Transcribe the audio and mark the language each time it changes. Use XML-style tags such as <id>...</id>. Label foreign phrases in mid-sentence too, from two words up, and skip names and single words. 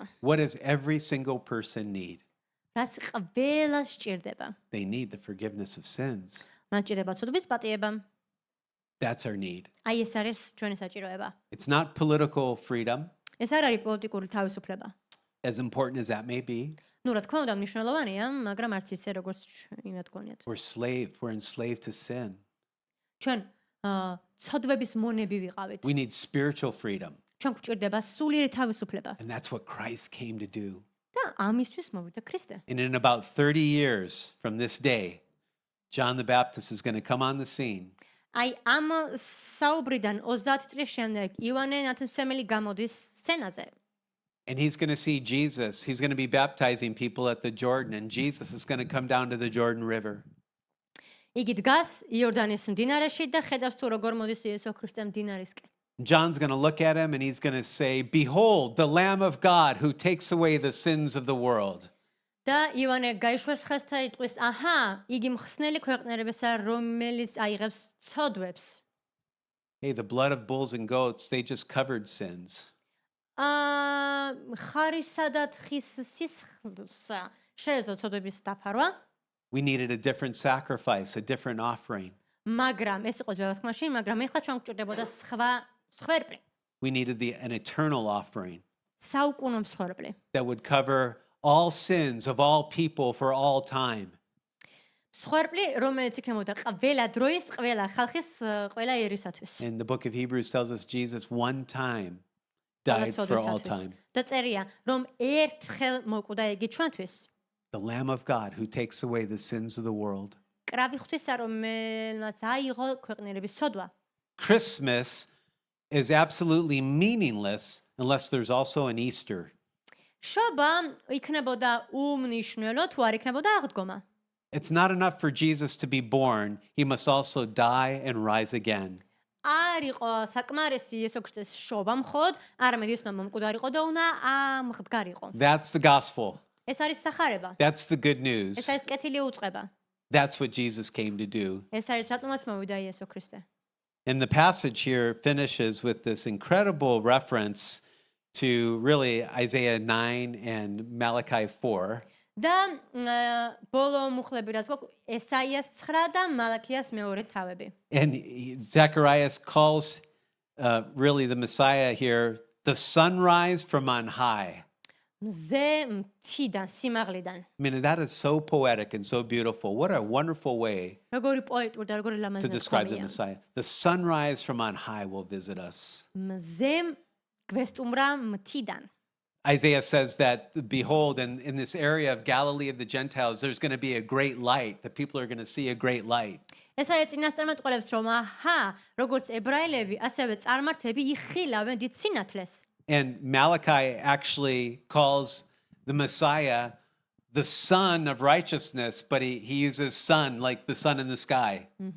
<en>What does every single person need?</en> <ka>რაც ყველას სჭირდება.</ka> <en>They need the forgiveness of sins.</en> <ka>მათ სჭირდება ცოდვის პატიება.</ka> <en>That's our need.</en> <ka>აი ეს არის ჩვენი საჭიროება.</ka> <en>It's not political freedom,</en> <ka>ეს არ არის პოლიტიკური თავისუფლება.</ka> <en>as important as that may be.</en> <ka>ნუ რა თქმა უნდა მნიშვნელოვანია, მაგრამ არც ისე როგორც იმათ გონიათ.</ka> <en>We're enslaved to sin.</en> <ka>ჩვენ ცოდვების მონები ვიყავით.</ka> <en>We need spiritual freedom.</en> <ka>ჩვენ გვჭირდება სულიერი თავისუფლება.</ka> <en>And that's what Christ came to do.</en> <ka>და ამისთვის მოვიდა ქრისტე.</ka> <en>And in about 30 years from this day, John the Baptist is going to come on the scene.</en> <ka>აი ამ საუბრიდან 30 წლის შემდეგ ივანე ნათლმსმელი გამოდის სცენაზე.</ka> <en>And he's going to see Jesus. He's going to be baptizing people at the Jordan, and Jesus is going to come down to the Jordan River.</en> <ka>იგი დგას იორდანის მდინარეში და ხედავს თუ როგორ მოდის იესო ქრისტე მდინარისკენ.</ka> <en>John's going to look at him and he's going to say, "Behold, the Lamb of God who takes away the sins of the world."</en> <ka>და ივანე გაიშვებს ხეს და იტყვის, აჰა, იგი მხსნელი ქვეყნერებისა, რომელიც აიღებს ცოდვებს.</ka> <en>Hey, the blood of bulls and goats, they just covered sins.</en> <ka>ხარისა და თხის სისხლს შეეძლო ცოდვების დაფარვა,</ka> <en>We needed a different sacrifice, a different offering.</en> <ka>მაგრამ ეს იყო ძველად თქმაში, მაგრამ ეხლა ჩვენ გვჭირდებოდა სხვა მსხვერპლი,</ka> <en>We needed an eternal offering</en> <ka>საუკუნო მსხვერპლი.</ka> <en>that would cover all sins of all people for all time.</en> <ka>მსხვერპლი, რომელიც იქნებოდა ყველა დროის, ყველა ხალხის, ყველა ერისათვის.</ka> <en>And the book of Hebrews tells us Jesus one time died for all time.</en> <ka>და წერია, რომ ერთხელ მოკვდა იგი ჩვენთვის.</ka> <en>The Lamb of God who takes away the sins of the world.</en> <ka>კრავი ღვთისა, რომელმაც აიღო ქვეყნიერების ცოდვა.</ka> <en>Christmas is absolutely meaningless unless there's also an Easter.</en> <ka>შობა იქნებოდა უმნიშვნელო, თუ არ იქნებოდა აღდგომა.</ka> <en>It's not enough for Jesus to be born, he must also die and rise again.</en> <ka>არ იყო საკმარისი იესო ქრისტეს შობა მხოლოდ, არამედ ის უნდა მომკვდარიყო და უნდა ამღდგარიყო.</ka> <en>That's the gospel.</en> <ka>ეს არის სახარება.</ka> <en>That's the good news.</en> <ka>ეს არის კეთილი უწყება.</ka> <en>That's what Jesus came to do.</en> <ka>ეს არის რატომაც მოვიდა იესო ქრისტე.</ka> <en>And the passage here finishes with this incredible reference to really Isaiah 9 and Malachi 4.</en> <ka>და ბოლო მუხლები რაც გვაქვს ესაიას 9 და მალაქიას მეორე თავები.</ka> <en>And Zacharias calls really the Messiah here the sunrise from on high.</en> <ka>მზე მთიდან, სიმაღლიდან.</ka> <en>I mean, that is so poetic and so beautiful. What a wonderful way</en> <ka>როგორი პოეტური და როგორი</ka> <en>to</en> <ka>ლამაზი</ka> <en>describe the</en> <ka>ნათქვამია.</ka> <en>Messiah. The sunrise from on high will visit us.</en> <ka>მზე გვესტუმრა მთიდან.</ka> <en>Isaiah says that, behold, in this area of Galilee of the Gentiles, there's going to be a great light. The people are going to see a great light.</en> <ka>ესაა წინასწარმეტყველებს რომ აჰა, როგორც ებრაელები, ასევე წარმართები იხილავენ დიდ სინათლეს.</ka> <en>And Malachi actually calls the Messiah the Son of Righteousness, but he uses sun like the sun in the sky.</en>